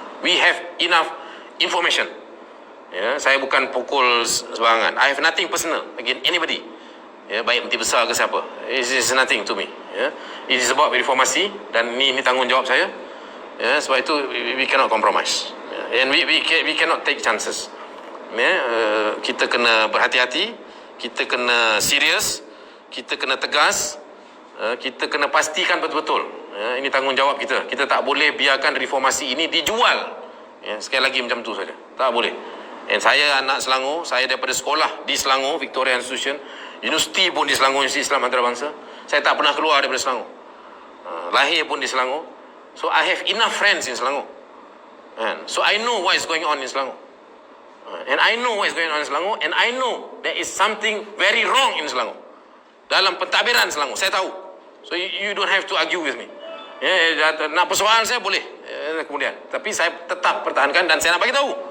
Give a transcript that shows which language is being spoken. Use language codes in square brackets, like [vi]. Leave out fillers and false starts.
[en] We have enough information. [ms] Ya, saya bukan pukul sebarangan. [en] I have nothing personal against anybody. [ms] Ya, baik menteri besar ke siapa. [en] It is nothing to me. [ms] Ya, [en] it is about [ms] reformasi dan ini tanggungjawab saya. Ya, sebab itu [en] we cannot compromise. Ya, and we cannot take chances. [ms] Ya, kita kena berhati-hati, kita kena serius, kita kena tegas, kita kena pastikan betul-betul. Ya, ini tanggungjawab kita. Kita tak boleh biarkan reformasi ini dijual. Ya, sekali lagi macam tu saja. Tak boleh. Dan saya anak Selangor, saya daripada sekolah di Selangor, Victoria Institution, universiti pun di Selangor, Universiti Islam Antarabangsa. Saya tak pernah keluar daripada Selangor. Lahir pun di Selangor. [en] So I have enough friends in Selangor. So I know what is going on in Selangor. And I know what is going on in Selangor, and I know there is something very wrong in Selangor. [ms] Dalam pentadbiran Selangor, saya tahu. [en] So you don't have to argue with me. [ms] Nak persoalan saya boleh kemudian, tapi saya tetap pertahankan dan saya nak bagi tahu.